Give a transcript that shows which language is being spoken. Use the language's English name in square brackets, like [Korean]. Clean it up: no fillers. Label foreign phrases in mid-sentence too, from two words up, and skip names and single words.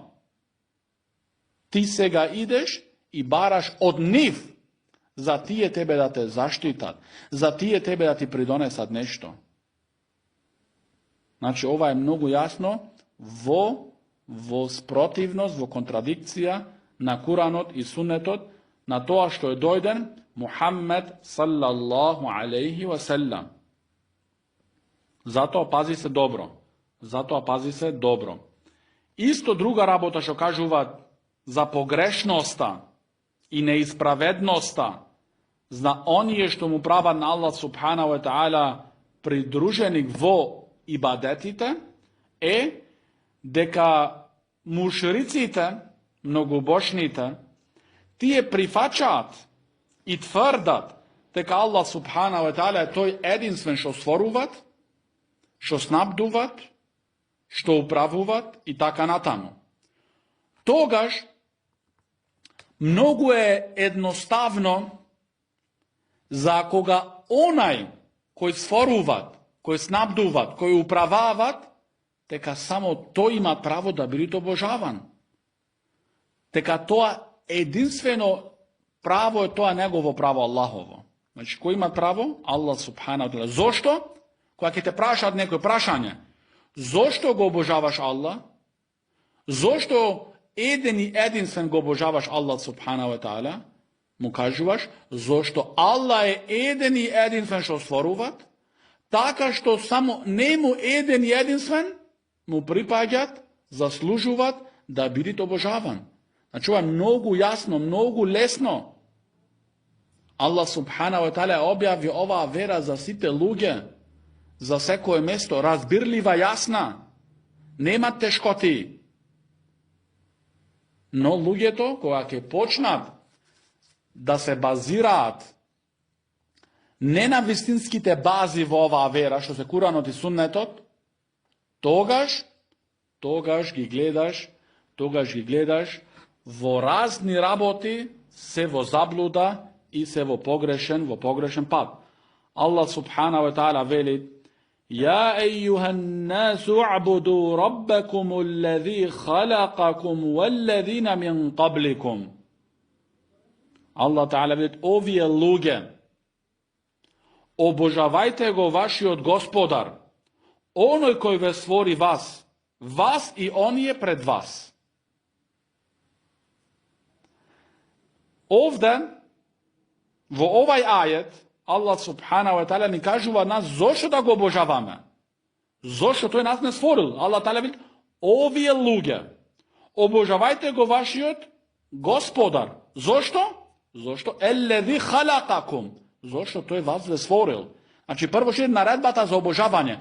[Macedonian] Ти сега идеш и бараш од нив за тие тебе да те заштитат, за тие тебе да ти придонесат нешто. Значи, ова е многу јасно во спротивност, во контрадикција на Куранот и Суннетот, на тоа што е дојден Мухаммед [Arabic] صلى الله عليه وسلم. [Macedonian] Затоа пази се добро. Затоа пази се добро. Исто друга работа што кажуваат за погрешноста и неисправедноста за оние што му прават на Аллах [Arabic] سبحانه وتعالى [Macedonian] придруженик во ибадетите е дека мушриците, многобожните, тие прифачаат и тврдат дека Аллах [Arabic] سبحانه وتعالى [Macedonian] е тој единствен што створуват, што снабдуват, што управуват и така натаму. Тогаш многу е едноставно за кога онај кој створуват, кој снабдуват, кој управават, дека само тој има право да биде обожаван. Дека тоа единствено право е тоа негово право Аллахово. Значи, кој има право? [Arabic] الله سبحانه وتعالى. [Macedonian] Зошто? Кога ќе те прашаат некој прашање, зошто го обожаваш Аллах? Зошто еден и единствен го обожаваш Аллах [Arabic] سبحانه وتعالى? [Macedonian] Му кажуваш, зошто Аллах е еден и единствен што створуват, така што само нему еден и единствен му припаѓат, заслужуваат да бидат обожаван. Значи, ова е многу јасно, многу лесно. Аллах [Arabic] سبحانه وتعالى [Macedonian] објави оваа вера за сите луѓе, за секое место, разбирлива, јасна, нема тешкоти. Но луѓето, кога ќе почнат да се базираат не на вистинските бази во оваа вера, што се Куранот и Суннетот, тогаш ги гледаш во разни работи, се во заблуда и се во погрешен пат. [Arabic] Аллах سبحانه وتعالى вели: يا أيها الناس اعبدوا ربكم الذي خلقكم والذين من قبلكم. [Macedonian] Аллах Таала вели: овие луѓе, обожавајте го вашиот Господар, оној кој ве створи вас и оние пред вас. Овде, во овај ајет, Аллах [Arabic] سبحانه وتعالى [Macedonian] ни кажува нас зошто да го обожаваме. Зошто тој нас не створил. Аллах Таала вели: овие луѓе, обожавајте го вашиот Господар. Зошто? Зошто? [Arabic] الذي خلقكم. [Macedonian] Зошто тој вас ве створил. Значи, прво што е наредбата за обожавање.